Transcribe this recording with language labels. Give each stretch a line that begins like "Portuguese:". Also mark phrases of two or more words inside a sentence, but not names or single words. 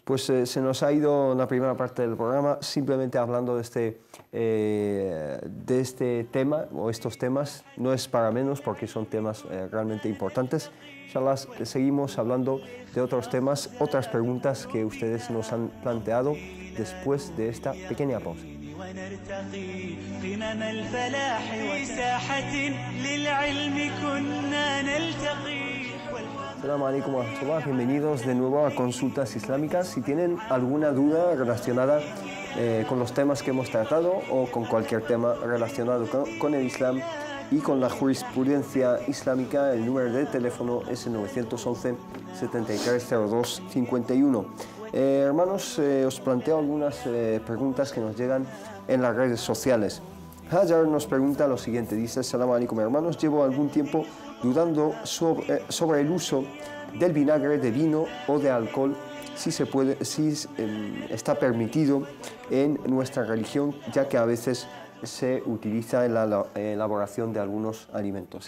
Spanish: Pues se nos ha ido la primera parte del programa simplemente hablando de este tema o estos temas. No es para menos porque son temas realmente importantes. Inshallah, seguimos hablando de otros temas, otras preguntas que ustedes nos han planteado después de esta pequeña pausa.
Arabic: ونرتقي قمم الفلاح وساحة للعلم كنا نلتقي. السلام عليكم ورحمة الله.
Spanish: Bienvenidos de nuevo a Consultas Islámicas. Si tienen alguna duda relacionada con los temas que hemos tratado o con cualquier tema relacionado con el Islam y con la jurisprudencia islámica, el número de teléfono es el 911 7302 51. Hermanos, os planteo algunas preguntas que nos llegan en las redes sociales. Hajar nos pregunta lo siguiente, dice:
Arabic: السلام عليكم
Spanish: hermanos, llevo algún tiempo dudando sobre el uso del vinagre de vino o de alcohol, si está permitido en nuestra religión, ya que a veces se utiliza en la elaboración de algunos alimentos.